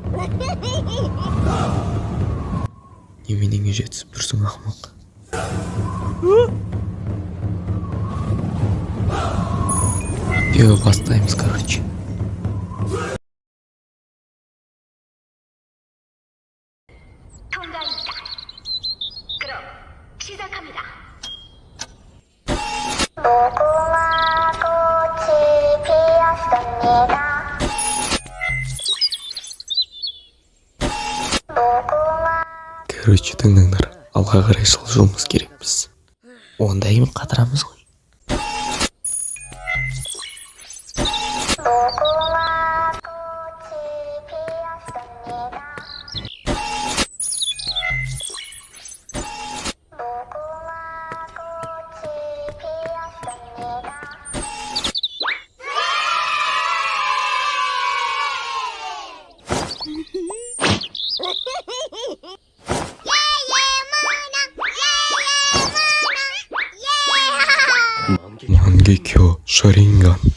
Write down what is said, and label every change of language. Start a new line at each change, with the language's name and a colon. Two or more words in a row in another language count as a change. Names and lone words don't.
Kazakh: Неменеңе жетісіп тұрсың, ақымақ? Все, бастаймыз, короче.
Korean: 통과입니다. 그럼 시작합니다. 무궁화 꽃이 피었습니다.
Kazakh: Короче, тыңдаңдар, алға қарай жылжуымыз керекпіз. Онда ең қатырамыз ғой.
Korean: 무궁화 꽃이 피었습니다. 무궁화 꽃이 피었습니다. 만개켜 셔링간.